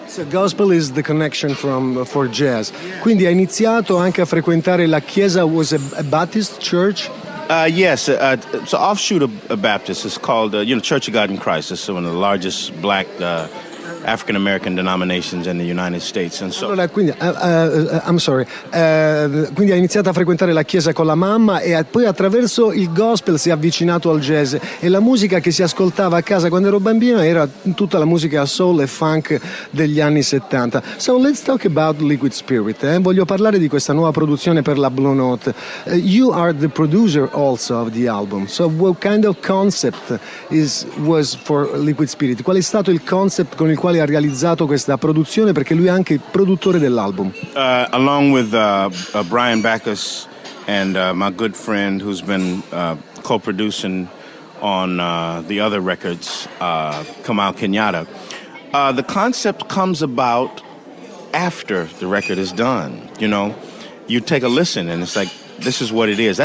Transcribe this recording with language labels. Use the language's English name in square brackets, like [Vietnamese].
[English] So gospel is the connection for jazz. [Italian] Quindi ha iniziato anche a frequentare la chiesa, [English] was a Baptist church. Yes, it's an offshoot of a Baptist. It's called Church of God in Christ. It's one of the largest black African American denominations in the United States. And so, [Italian] allora, quindi, [English] I'm sorry. [Italian] Quindi ha iniziato a frequentare la chiesa con la mamma e poi attraverso il gospel si è avvicinato al jazz. E la musica che si ascoltava a casa quando ero bambino era tutta la musica soul e funk degli anni 70. [English] So let's talk about Liquid Spirit. [Italian] Voglio parlare di questa nuova produzione per la Blue Note. [English] You are the producer also of the album. So what kind of concept was for Liquid Spirit? [Italian] Qual è stato il concept con il quale ha realizzato questa produzione, perché lui è anche il produttore dell'album. [English] Along with Brian Backus and my good friend who's been co-producing on the other records, Kamal Kenyatta. The concept comes about after the record is done, You take a listen and it's like, this is what it is.